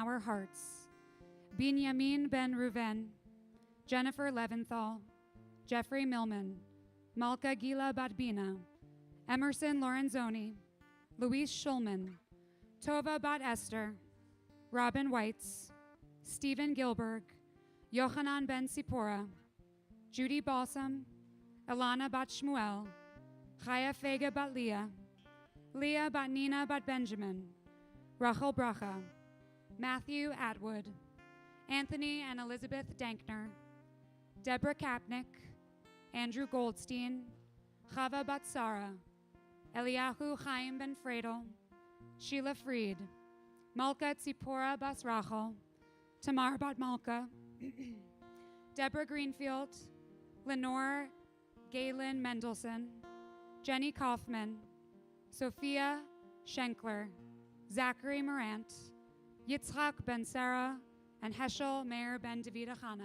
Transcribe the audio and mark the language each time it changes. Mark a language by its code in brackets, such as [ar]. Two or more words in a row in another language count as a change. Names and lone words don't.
[en] our hearts Binyamin Ben Reuven, Jennifer Leventhal, Jeffrey Millman, Malka Gila Badbina, Emerson Lorenzoni, Luis Schulman, Tova Bat Esther, Robin Weitz, Stephen Gilberg, Yochanan Ben Sipora, Judy Balsam, Elana Bat Shmuel, Chaya Fega Bat Leah, Leah Bat Nina Bat Benjamin, Rachel Bracha, Matthew Atwood, Anthony and Elizabeth Dankner, Deborah Kapnick, Andrew Goldstein, Chava Bat Sara, Eliyahu Chaim Ben Fredel, Sheila Fried, Malka Tzipora Bas Rachel, Tamar Bat Malka, Deborah Greenfield, Lenore Galen Mendelson, Jenny Kaufman, Sophia Schenkler, Zachary Morant, Yitzhak Ben Sarah, and Heschel Meir Ben David Achana.